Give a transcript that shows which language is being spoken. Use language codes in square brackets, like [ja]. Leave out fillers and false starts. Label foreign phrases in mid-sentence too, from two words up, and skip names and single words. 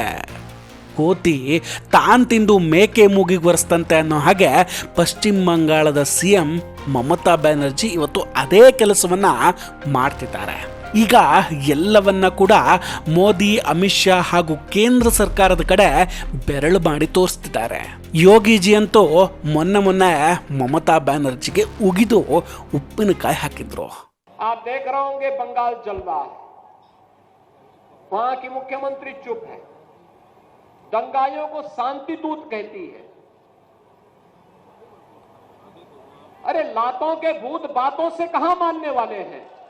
[kn] ಕೋತಿ ತಾನು ತಿಂದು ಮೇಕೆ ಮೂಗಿಗೆ ಒರೆಸ್ತಂತೆ ಅನ್ನೋ ಹಾಗೆ ಪಶ್ಚಿಮ ಬಂಗಾಳದ CM ಮಮತಾ ಬ್ಯಾನರ್ಜಿ ಇವತ್ತು ಅದೇ ಕೆಲಸವನ್ನ ಮಾಡ್ತಿದ್ದಾರೆ. ಈಗ ಎಲ್ಲವನ್ನ ಕೂಡ ಮೋದಿ, ಅಮಿತ್ ಶಾ ಹಾಗೂ ಕೇಂದ್ರ ಸರ್ಕಾರದ ಕಡೆ ಬೆರಳು ಮಾಡಿ ತೋರಿಸ್ತಿದ್ದಾರೆ. ಯೋಗಿಜಿ ಅಂತೂ ಮೊನ್ನೆ ಮಮತಾ ಬ್ಯಾನರ್ಜಿಗೆ ಉಗಿದು ಉಪ್ಪಿನಕಾಯಿ ಹಾಕಿದ್ರು. [hi] आप देख रहे होंगे बंगाल जल रहा है, वहां की मुख्यमंत्री चुप है, दंगाइयों को शांति दूत कहती है। अरे लातों के भूत बातों से कहां मानने वाले हैं?